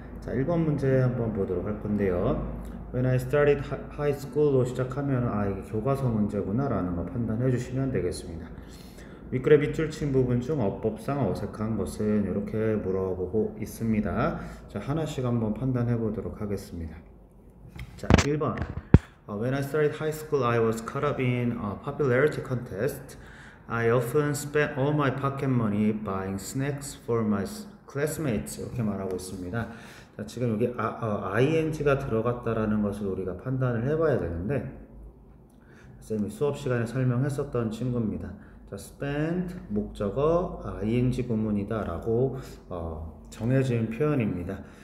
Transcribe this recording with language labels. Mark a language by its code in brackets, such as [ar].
[ko] 자, 1번 문제 한번 보도록 할 건데요. [en] When I started high school [ko] 로 시작하면 이게 교과서 문제구나 라는 거 판단해 주시면 되겠습니다. 윗글의 밑줄 친 부분 중 어법상 어색한 것은 이렇게 물어보고 있습니다. 자, 하나씩 한번 판단해 보도록 하겠습니다. 자, 1번. [en] When I started high school, I was caught up in a popularity contest. I often spent all my pocket money buying snacks for my classmates. [ko] 이렇게 말하고 있습니다. 자, 지금 여기 ing가 들어갔다라는 것을 우리가 판단을 해봐야 되는데, 쌤이 수업 시간에 설명했었던 친구입니다. 자, spend 목적어 ing 구문이다 라고 정해진 표현입니다.